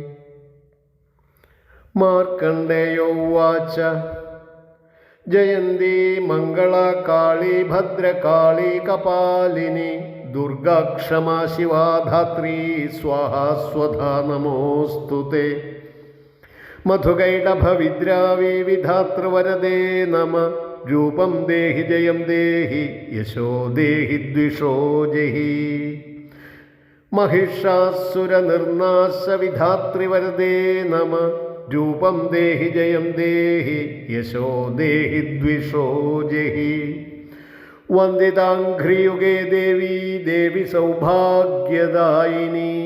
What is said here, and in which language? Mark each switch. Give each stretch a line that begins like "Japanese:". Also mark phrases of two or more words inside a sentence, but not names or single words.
Sanskrit: മാർക്കണ്ഡേയോ ഉവാച ജയന്തി മംഗളാ കാളീ ഭദ്രകാളീ കപാലിനി ദുർഗാ ക്ഷമാ ശിവാ ധാത്രീ സ്വാഹാ സ്വധാ നമോസ്തുതേ. മധുകൈടഭവിദ്രാവി വിധാതൃവരദേ നമ. രൂപം ദേഹി ജയം ദേഹി യശോ ദേഹി ദ്വിഷോ ജഹി. महिषासुरनिर्नाश विधातृवरदे नमः. रूपं देहि जयं देहि यशो देहि द्विषो जहि. वन्दिताङ्घ्रियुगे देवी देवी सौभाग्यदायिनी.